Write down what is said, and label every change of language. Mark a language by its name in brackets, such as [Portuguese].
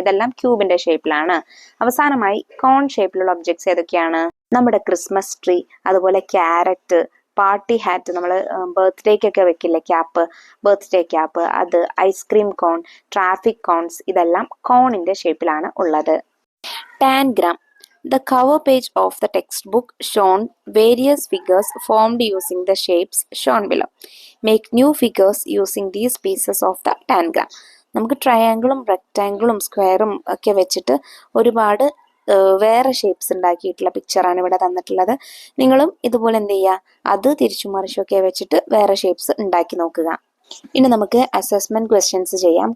[Malayalam] ഇതെല്ലാം ക്യൂബിന്റെ ഷേപ്പിലാണ്. അവസാനമായി കോൺ ഷേപ്പിലുള്ള ഒബ്ജക്ട്സ് ഏതൊക്കെയാണ്? നമ്മുടെ ക്രിസ്മസ് ട്രീ, അതുപോലെ ക്യാരറ്റ്, പാർട്ടി ഹാറ്റ്, നമ്മൾ ബർത്ത്ഡേക്കൊക്കെ വെക്കില്ലേ ക്യാപ്പ്, ബർത്ത്ഡേ ക്യാപ്പ്, അത്, ഐസ്ക്രീം കോൺ, ട്രാഫിക് കോൺസ്, ഇതെല്ലാം കോണിന്റെ ഷേപ്പിലാണ് ഉള്ളത്. Tangram. [English] The cover page of the textbook shown various figures formed using the shapes shown below. Make new figures using these pieces of the tangram. [Malayalam] നമുക്ക് ട്രയാങ്കിളും റെക്റ്റാങ്കിളും സ്ക്വയറും ഒക്കെ വെച്ചിട്ട് ഒരുപാട് വേറെ ഷേപ്സ് ഉണ്ടാക്കിയിട്ടുള്ള പിക്ചറാണ് ഇവിടെ തന്നിട്ടുള്ളത്. നിങ്ങളും ഇതുപോലെ എന്ത് ചെയ്യുക, അത് തിരിച്ചും മറിച്ചൊക്കെ വെച്ചിട്ട് വേറെ ഷേപ്സ് ഉണ്ടാക്കി നോക്കുക. ഇനി നമുക്ക് അസസ്മെന്റ് ക്വസ്റ്റ്യൻസ് ചെയ്യാം.